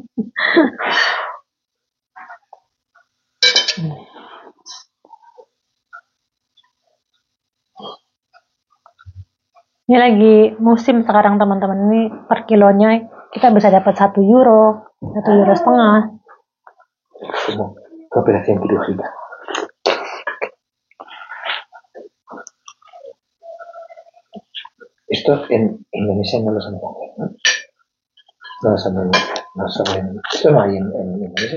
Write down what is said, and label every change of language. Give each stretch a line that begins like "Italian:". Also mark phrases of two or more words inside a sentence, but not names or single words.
Indonesian: Ini lagi musim sekarang teman-teman. Ini per kilonya kita bisa dapat 1 euro, 1 euro setengah.
Spanish: Como operación quirúrgica. Esto en Indonesia no lo saben hacer, ¿no? No lo saben hacer. No saben. Esto no hay en Indonesia.